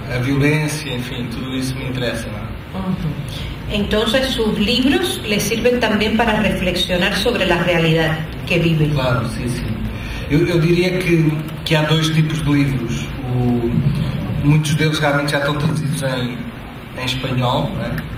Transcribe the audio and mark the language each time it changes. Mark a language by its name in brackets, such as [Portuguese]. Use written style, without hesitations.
[Portuguese] a violência, enfim, tudo isso me interessa, ¿no? [Spanish] Entonces sus libros le sirven también para reflexionar sobre la realidad que vive. [Portuguese] Claro, sim. Eu diria que há 2 tipos de livros. Muitos deles realmente já estão traduzidos em espanhol, né?